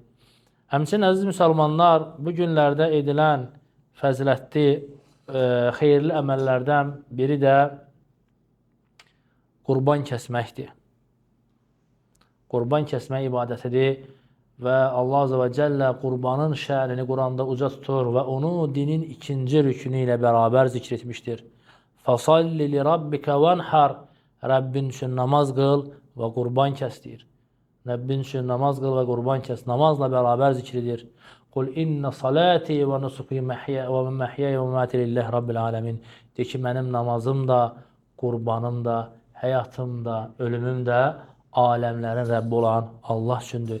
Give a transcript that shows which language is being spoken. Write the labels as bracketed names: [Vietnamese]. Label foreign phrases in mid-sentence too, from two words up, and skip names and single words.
[Azerbaijani] Həmçinin, əziz müsəlmanlar, bu günlərdə edilən fəzilətli, xeyirli əməllərdən biri də qurban kəsməkdir. Qurban kəsmək ibadətidir və Allah [Arabic] عز وجل [Azerbaijani] qurbanın şənini Quranda uca tutur və onu dinin ikinci rükünü ilə bərabər zikr etmişdir. [Arabic] فَصَلِّ لِرَبِّكَ وَنْحَرْ. [Azerbaijani] Rəbbin üçün namaz qıl və qurban kəs deyir. Rəbbin üçün namaz qıl və qurban kəs. Namazla bərabər zikridir. [Arabic] قل إن صلاتي ونسكي ومحياي ومماتي لله رب العالمين. [Azerbaijani] De ki, mənim namazım da, qurbanım da, həyatım da, ölümüm də aləmlərin Rəbbi olan Allah üçündür.